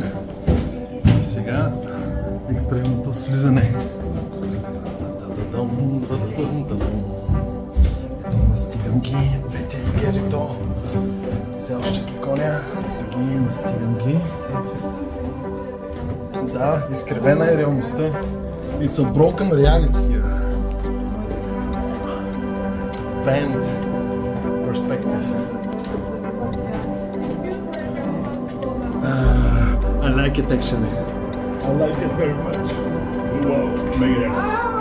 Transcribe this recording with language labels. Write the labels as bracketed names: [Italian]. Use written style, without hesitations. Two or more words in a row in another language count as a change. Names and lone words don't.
[Bulgarian] И сега екстремното слизане. Ето настигам ги, ето Герито. Все още ги коня, ето ги, настигам ги. Да, изкривена е реалността. [English] It's a broken reality here. It's banned perspective. I like it actually. I like it very much. Wow, mega nice.